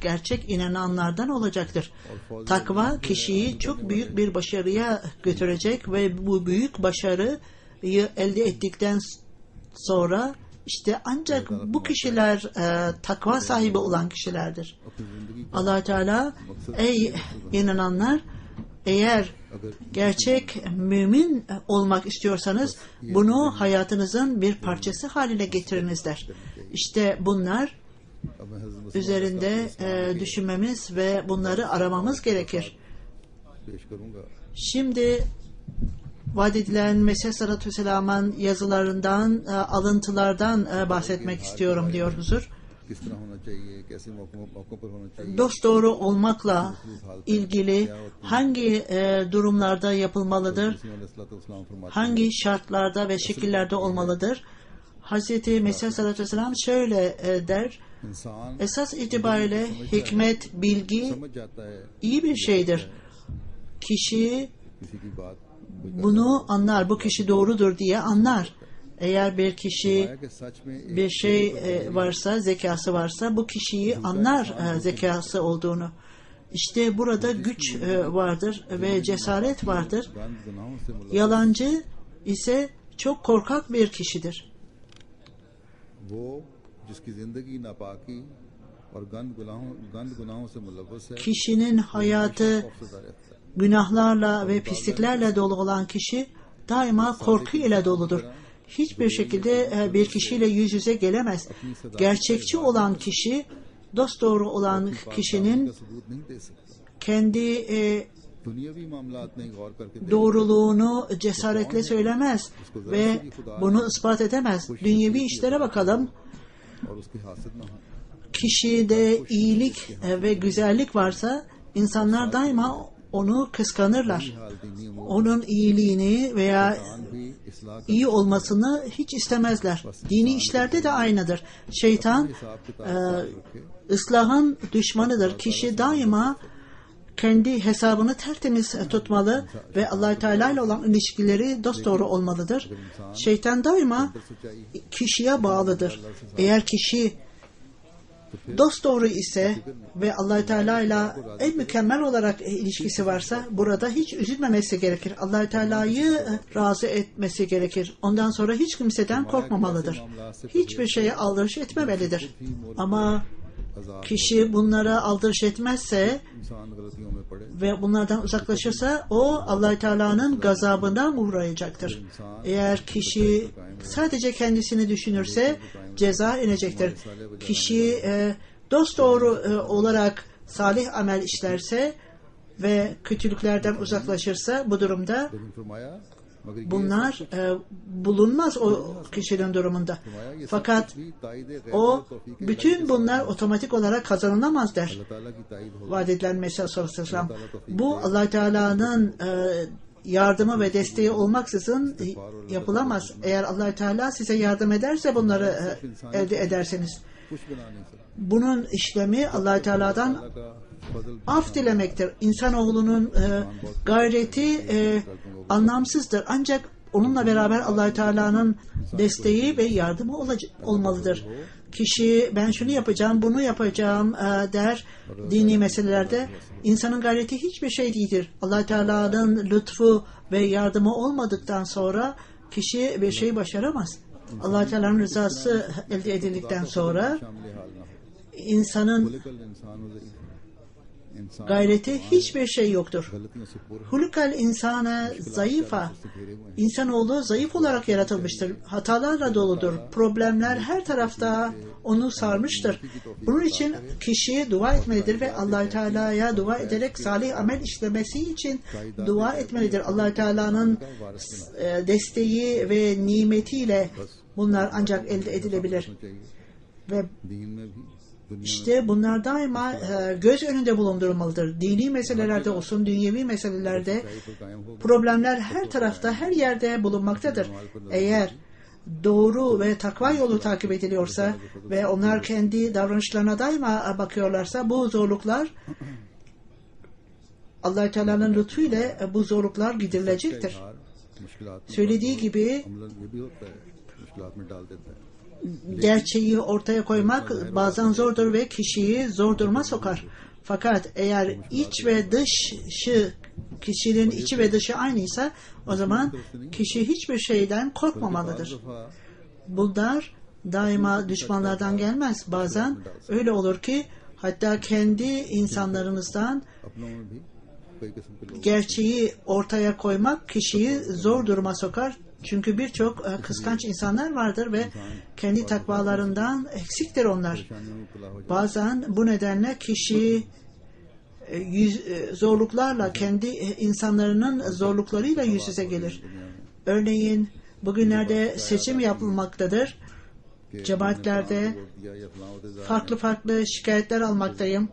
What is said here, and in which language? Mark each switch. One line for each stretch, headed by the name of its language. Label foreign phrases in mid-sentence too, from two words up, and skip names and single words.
Turkish: Gerçek inananlardan olacaktır. Takva kişiyi çok büyük bir başarıya götürecek ve bu büyük başarıyı elde ettikten sonra işte ancak bu kişiler takva sahibi olan kişilerdir. Allah-u Teala ey inananlar, Eğer gerçek mümin olmak istiyorsanız bunu hayatınızın bir parçası haline getiriniz der. İşte bunlar
Urdu: اب میں حضرت
Turkish: üzerinde düşünmemiz ve bunları aramamız gerekir.
Urdu: پیش کروں گا.
Turkish: Şimdi vaat edilen Mesih
Arabic: صلى الله عليه وسلم'in
Turkish: yazılarından, alıntılardan bahsetmek istiyorum diyor huzur.
Urdu: کس طرح ہونا چاہیے، کیسے موقعوں پر ہونا چاہیے,
Turkish: Dosdoğru olmakla ilgili hangi durumlarda yapılmalıdır,
Urdu: علیہ السلام فرماتے
Turkish: hangi şartlarda ve şekillerde olmalıdır? Hazreti Mesih
Arabic: صلى الله عليه وسلم
Turkish: şöyle der,
Urdu: ہیں، انسان
Turkish: esas itibariyle hikmet, bilgi
Urdu: سمجھ جاتا ہے
Turkish: iyi bir şeydir. Kişi
Urdu: کسی کی بات,
Turkish: bunu anlar, bu kişi doğrudur diye anlar. Eğer bir kişi
Urdu: ہے کہ سچ میں
Turkish: bir şey varsa, zekası varsa bu kişiyi anlar zekası olduğunu. İşte burada güç vardır ve cesaret vardır.
Urdu: گند گناہوں سے ملک
Turkish: Yalancı ise çok korkak bir kişidir.
Urdu: وہ جس کی زندگی ناپاکی اور گند گناہوں سے ملوث ہے,
Turkish: Kişinin hayatı
Urdu: خوفزدہ رہتا ہے.
Turkish: günahlarla ve pisliklerle dolu olan kişi daima korku ile doludur. Hiçbir şekilde bir kişiyle yüz yüze gelemez. Gerçekçi olan kişi, dosdoğru olan kişinin
Urdu: کا ثبوت نہیں دے سکتا.
Turkish: kendi
Urdu: دنیاوی معاملات میں غور کر کے
Turkish: doğruluğunu cesaretle söylemez ve bunu ispat edemez. Dünyevi işlere bakalım.
Urdu: اور اس کی حاصل نہ ہو,
Turkish: Kişide iyilik ve güzellik varsa insanlar daima onu kıskanırlar.
Urdu: حال دینی امور
Turkish: Onun iyiliğini veya
Urdu: بھی اصلاح
Turkish: iyi olmasını hiç istemezler. Dini işlerde de aynıdır. Şeytan ıslahın düşmanıdır. Kişi daima kendi hesabını tertemiz tutmalı ve Allah-u Teala ile olan ilişkileri dosdoğru olmalıdır. Şeytan daima kişiye bağlıdır. Eğer kişi dosdoğru ise ve Allah-u Teala ile en mükemmel olarak ilişkisi varsa burada hiç üzülmemesi gerekir. Allah-u Teala'yı razı etmesi gerekir. Ondan sonra hiç kimseden korkmamalıdır. Hiçbir şeye aldırış etmemelidir. Ama kişi bunlara aldırış etmezse
Urdu: انسان غلطیوں میں پڑے,
Turkish: ve bunlardan uzaklaşırsa o Allah-u Teala'nın gazabına uğrayacaktır. Eğer kişi sadece kendisini düşünürse ceza inecektir. Kişi dosdoğru olarak salih amel işlerse ve kötülüklerden uzaklaşırsa bu durumda
Urdu: لیکن فرمایا مگر یہ
Turkish: bunlar bulunmaz o kişinin durumunda. Fakat
Urdu: بھی تائید
Turkish: o bütün bunlar otomatik olarak kazanılamaz der.
Urdu: اللہ تعالیٰ کی تائید ہو,
Turkish: Vaat edilen Mesih
Arabic: صلى الله عليه وسلم.
Turkish: Bu Allah Teala'nın yardımı ve desteği olmaksızın yapılamaz. Eğer Allah Teala size yardım ederse bunları elde edersiniz.
Urdu: کچھ بنا نہیں سکتا.
Turkish: Bunun işlemi Allah Teala'dan
Urdu: اللہ کا فضل
Turkish: af dilemektir. İnsanoğlunun gayreti anlamsızdır. Ancak onunla beraber Allah Teala'nın desteği ve yardımı olmalıdır. Kişi ben şunu yapacağım, bunu yapacağım der dini meselelerde. İnsanın gayreti hiçbir şey değildir. Allah Teala'nın lütfu ve yardımı olmadıktan sonra kişi bir şey başaramaz. Allah Teala'nın rızası elde edildikten sonra
Urdu: شامل حال نہ ہو,
Turkish: insanın
Urdu: کل انسان ہو جائے، انسان
Turkish: gayreti hiçbir şey yoktur.
Urdu: غلطیوں سے پورا
Arabic: خلق الإنسان ضعيفا.
Urdu: گھیرے ہوئے ہیں.
Turkish: İnsanoğlu zayıf olarak yaratılmıştır. Hatalarla doludur. Problemler her tarafta onu sarmıştır. Bunun için kişi dua etmelidir ve Allah-u Teala'ya dua ederek salih amel işlemesi için dua etmelidir. Allah-u Teala'nın desteği ve nimetiyle bunlar ancak elde edilebilir.
Urdu: چاہیے
Turkish: Ve
Urdu: دین میں بھی، دنیا
Turkish: İşte bunlar daima göz önünde bulundurulmalıdır. Dini meselelerde olsun, dünyevi meselelerde
Urdu: میں پر قائم ہو,
Turkish: problemler her tarafta, her yerde bulunmaktadır. Eğer doğru ve takva yolu takip ediliyorsa ve onlar kendi davranışlarına daima bakıyorlarsa bu zorluklar Allah-u Teala'nın lütfuyla bu zorluklar giderilecektir.
Urdu: ہار مشکلات میں
Turkish: Söylediği gibi
Urdu: عملاً یہ بھی ہوتا ہے، مشکلات میں ڈال دیتا ہے.
Turkish: gerçeği ortaya koymak bazen zordur ve kişiyi zor duruma sokar. Fakat eğer iç ve dışı, kişinin içi ve dışı aynıysa o zaman kişi hiçbir şeyden korkmamalıdır. Bunlar daima düşmanlardan gelmez. Bazen öyle olur ki hatta kendi insanlarımızdan
Urdu: اپنوں میں بھی کئی قسم کے لوگ
Turkish: gerçeği ortaya koymak kişiyi zor duruma sokar. Çünkü birçok kıskanç insanlar vardır ve kendi takvalarından eksiktir onlar.
Urdu: پریشانیوں میں مبتلا ہو جائے.
Turkish: Bazen bu nedenle kişi zorluklarla, kendi insanların zorluklarıyla yüz yüze gelir. Örneğin bugünlerde seçim yapılmaktadır. Cemaatlerde farklı farklı şikayetler almaktayım.